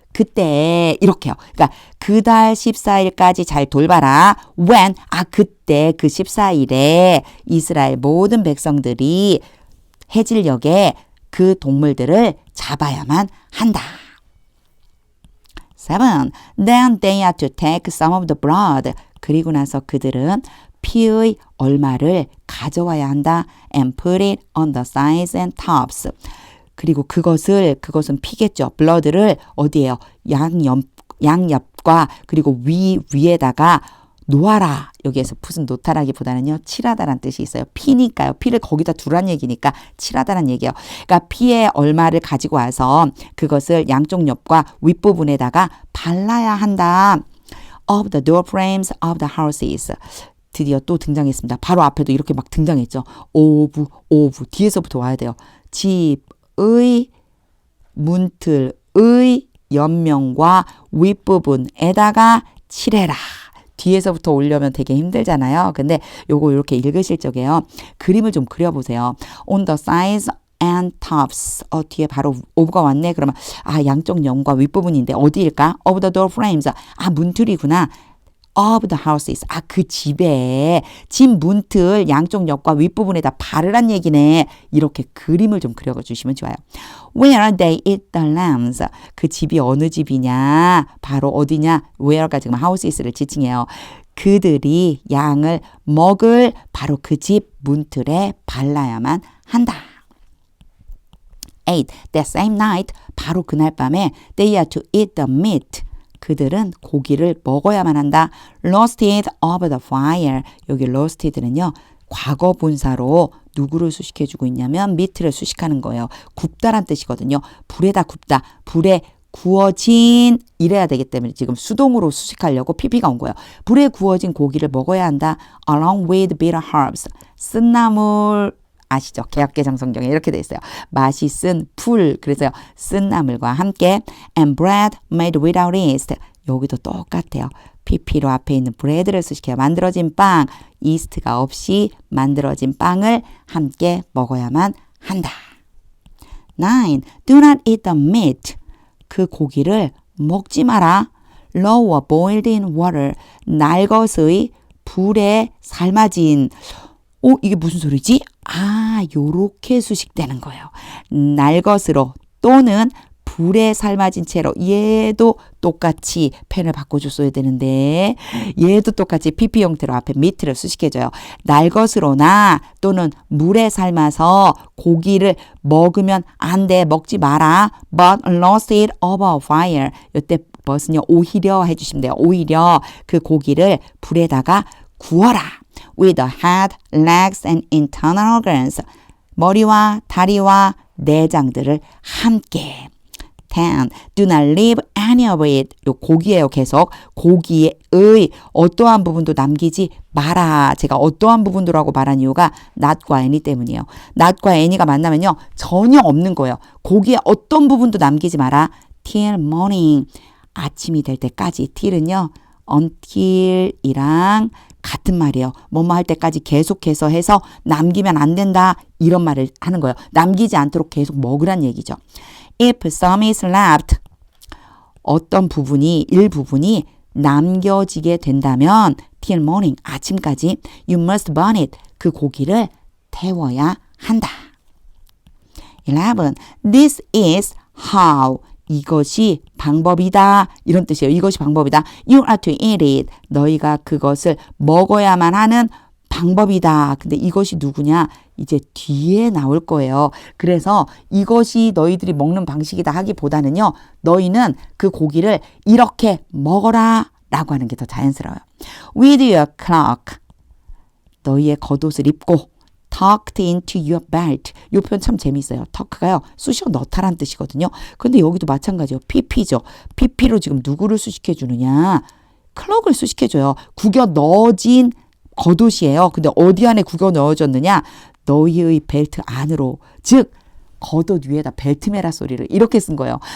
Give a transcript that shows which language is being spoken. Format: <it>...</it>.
<ko>그때 이렇게요. 그러니까 그 달 14일까지 잘 돌봐라.</ko> <en>when.</en> <ko>그때 그 14일에 이스라엘 모든 백성들이 해질녘에 그 동물들을 잡아야만 한다.</ko> <en>7. Then they are to take some of the blood.</en> <ko>그리고 나서 그들은 피의 얼마를 가져와야 한다.</ko> <en>And put it on the sides and tops.</en> <ko>그리고 그것은 피겠죠. blood를 어디에요? 양옆과 그리고 위에다가 놓아라. 여기에서 무슨 놓다라기보다는요. 칠하다란 뜻이 있어요. 피니까요. 피를 거기다 두란 얘기니까 칠하다란 얘기예요. 그러니까 피의 얼마를 가지고 와서 그것을 양쪽 옆과 윗부분에다가 발라야 한다.</ko> <en>Of the door frames of the houses.</en> <ko>드디어 또 등장했습니다. 바로 앞에도 이렇게 막 등장했죠. 오브 뒤에서부터 와야 돼요. 집의 문틀의 옆면과 윗부분에다가 칠해라. 뒤에서부터 오려면 되게 힘들잖아요. 근데 요거 이렇게 읽으실 적에요. 그림을 좀 그려보세요.</ko> <en>On the sides and tops.</en> <ko>뒤에 바로 오브가 왔네. 그러면 양쪽 옆과 윗부분인데 어디일까?</ko> <en>Of the door frames.</en> <ko>문틀이구나.</ko> <en>Of the houses.</en> <ko>그 집에 집 문틀 양쪽 옆과 윗부분에다 바르란 얘기네. 이렇게 그림을 좀 그려주시면 좋아요.</ko> <en>Where they eat the lambs.</en> <ko>그 집이 어느 집이냐? 바로 어디냐? Where가 지금 houses를 지칭해요. 그들이 양을 먹을 바로 그 집 문틀에 발라야만 한다.</ko> <en>8. That same night.</en> <ko>바로 그날 밤에</ko> <en>they are to eat the meat.</en> <ko>그들은 고기를 먹어야만 한다.</ko> <en>roasted over the fire.</en> <ko>여기 roasted는요. 과거 분사로 누구를 수식해주고 있냐면 meat를 수식하는 거예요. 굽다란 뜻이거든요. 불에다 굽다. 불에 구워진 이래야 되기 때문에 지금 수동으로 수식하려고 PP가 온 거예요. 불에 구워진 고기를 먹어야 한다.</ko> <en>along with bitter herbs.</en> <ko>쓴나물 아시죠? 개혁개정성경에 이렇게 돼 있어요. 맛이 쓴 풀. 그래서요. 쓴 나물과 함께</ko> <en>and bread made without yeast.</en> <ko>여기도 똑같아요. PP로 앞에 있는 bread를 수식해요. 만들어진 빵. yeast가 없이 만들어진 빵을 함께 먹어야만 한다.</ko> <en>9. Do not eat the meat.</en> <ko>그 고기를 먹지 마라.</ko> <en>lower boiled in water.</en> <ko>날것의 불에 삶아진. 이게 무슨 소리지? 요렇게 수식되는 거예요. 날것으로 또는 불에 삶아진 채로. 얘도 똑같이 펜을 바꿔줬어야 되는데 얘도 똑같이 PP 형태로 앞에 meat를 수식해줘요. 날것으로나 또는 물에 삶아서 고기를 먹으면 안 돼. 먹지 마라.</ko> <en>But roast it over fire.</en> <ko>이때 but은요. 오히려 해주시면 돼요. 오히려 그 고기를 불에다가 구워라.</ko> <en>with the head, legs, and internal organs.</en> <ko>머리와 다리와 내장들을 함께.</ko> <en>10. Do not leave any of it.</en> <ko>요 고기예요. 계속. 고기의 어떠한 부분도 남기지 마라. 제가 어떠한 부분도라고 말한 이유가 not과 any 때문이에요. not과 any가 만나면요. 전혀 없는 거예요. 고기의 어떤 부분도 남기지 마라.</ko> <en>till morning.</en> <ko>아침이 될 때까지. till은요. until이랑 같은 말이에요. 뭐뭐 할 때까지 계속해서 해서 남기면 안 된다. 이런 말을 하는 거예요. 남기지 않도록 계속 먹으란 얘기죠.</ko> <en>If some is left,</en> <ko>어떤 부분이, 일부분이 남겨지게 된다면</ko> <en>till morning,</en> <ko>아침까지</ko> <en>you must burn it,</en> <ko>그 고기를 태워야 한다.</ko> <en>11. This is how,</en> <ko>이것이 방법이다. 이런 뜻이에요. 이것이 방법이다.</ko> <en>You are to eat it.</en> <ko>너희가 그것을 먹어야만 하는 방법이다. 근데 이것이 누구냐? 이제 뒤에 나올 거예요. 그래서 이것이 너희들이 먹는 방식이다 하기보다는요. 너희는 그 고기를 이렇게 먹어라 라고 하는 게 더 자연스러워요.</ko> <en>With your cloak.</en> <ko>너희의 겉옷을 입고</ko> <en>tucked into your belt.</en> <ko>이 표현 참 재미있어요. tuck가요. 쑤셔 넣다란 뜻이거든요. 근데 여기도 마찬가지예요. pp죠. pp로 지금 누구를 수식해 주느냐. 클럭을 수식해 줘요. 구겨 넣어진 겉옷이에요. 근데 어디 안에 구겨 넣어졌느냐. 너희의 벨트 안으로. 즉 겉옷 위에다 벨트 매라 소리를 이렇게 쓴 거예요.</ko>